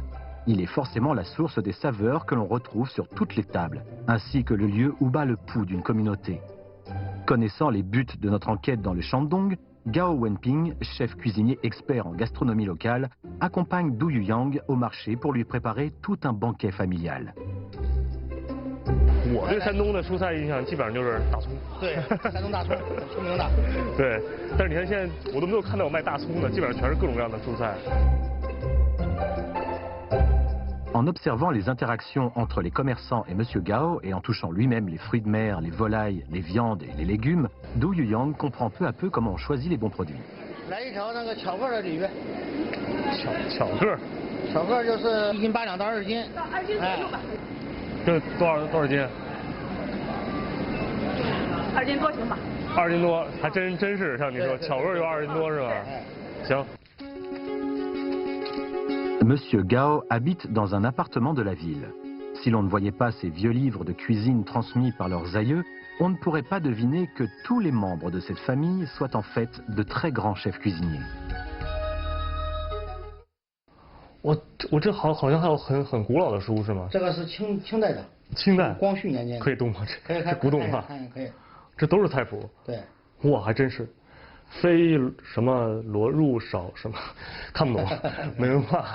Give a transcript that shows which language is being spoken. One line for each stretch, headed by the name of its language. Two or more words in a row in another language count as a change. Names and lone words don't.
French: Il est forcément la source des saveurs que l'on retrouve sur toutes les tables, ainsi que le lieu où bat le pouls d'une communauté. Connaissant les buts de notre enquête dans le Shandong, Gao Wenping, chef cuisinier expert en gastronomie locale, accompagne Du Yuyang au marché pour lui préparer tout un banquet familial.
Chinese: 我对山东的蔬菜印象基本上就是大葱。对，山东大葱出名的。对，但是你看现在我都没有看到有卖大葱的，基本上全是各种各样的蔬菜。
French: En observant les interactions entre les commerçants et M. Gao et en touchant lui-même les fruits de mer, les volailles, les viandes et les légumes, Du Yuyang comprend peu à peu comment on choisit les bons produits.
Chinese: 来一条那个巧克的鲤鱼。巧克。巧克就是1斤8两到2斤。2斤左右吧。这多少斤？2斤多行吧。 2斤多，还真是像你说，巧克就2斤多是吧？行。
French: Monsieur Gao habite dans un appartement de la ville. Si l'on ne voyait pas ces vieux livres de cuisine transmis par leurs aïeux, on ne pourrait pas deviner que tous les membres de cette famille soient en fait de très grands chefs cuisiniers.
Chinese: 我这好像还有很古老的书是吗？这个是清代的。清代。光绪年间。可以动吗？可以这不动哈。可以。这都是菜谱。对。哇，还真是。非什么罗入少什么，看不懂，没文化。